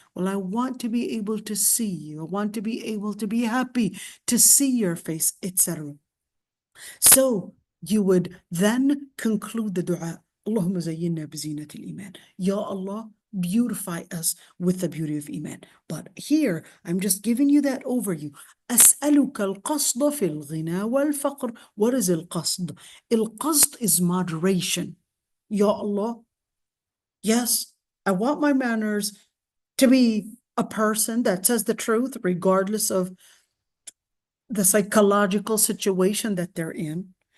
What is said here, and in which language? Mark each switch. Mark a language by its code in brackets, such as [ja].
[en] Well, I want to be able to see you. I want to be able to be happy to see your face, etc. So you would then conclude the dua. [ar] Allahumma zayyinna bizinat al-iman. [en] Ya Allah, beautify us with the beauty of Iman. But here, I'm just giving you that overview. [ar] أسألك القصد في الغنى والفقر. [en] What is القصد? القصد is moderation. Ya Allah, yes, I want my manners to be a person that says the truth regardless of the psychological situation that they're in.